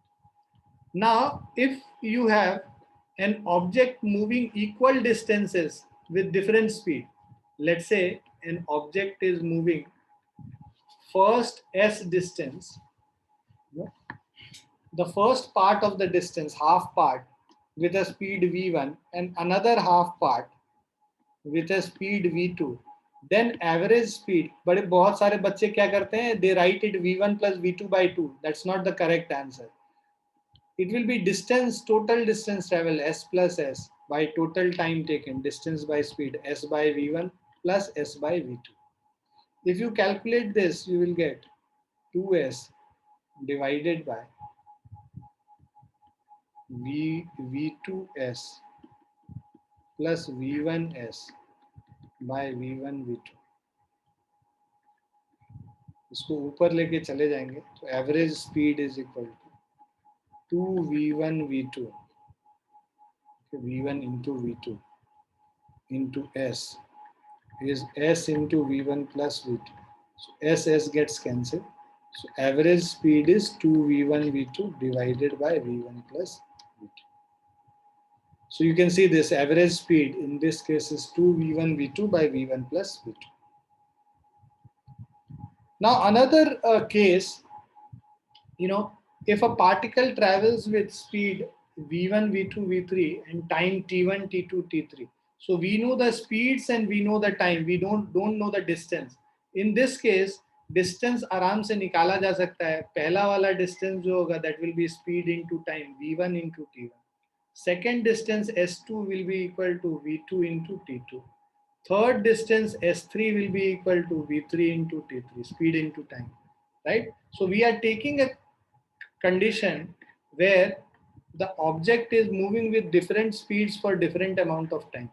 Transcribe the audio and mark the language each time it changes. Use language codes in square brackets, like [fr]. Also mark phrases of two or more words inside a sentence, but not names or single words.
[en] Now, if you have an object moving equal distances with different speed, let's say an object is moving first s distance, the first part of the distance, half part, with a speed v1 and another half part with a speed v2, then average speed, [hi] बड़े बहुत सारे बच्चे क्या करते हैं, [en] they write it v1 plus v2 by 2. That's not the correct answer. It will be distance, total distance travel s plus s by total time taken, distance by speed s by v1 plus s by v2. If you calculate this, you will get 2s divided by v2s plus v1s by v1 v2. [hi] इसको ऊपर लेके चले जाएंगे तो [en] average speed is equal to 2v1 v2 v1 into v2 into s is s into v1 plus v2. So s gets cancelled. So average speed is 2v1 v2 divided by v1 plus v2. So you can see this average speed in this case is 2v1 v2 by v1 plus v2. Now another case, if a particle travels with speed v1, v2, v3 and time t1, t2, t3. So we know the speeds and we know the time. We don't know the distance. In this case, distance [hi] आराम से निकाला जा सकता है. पहला वाला distance जो होगा [en] that will be speed into time v1 into t1. Second distance s2 will be equal to v2 into t2. third distance S3 will be equal to V3 into T3, speed into time, right? So we are taking a condition where the object is moving with different speeds for different amount of time.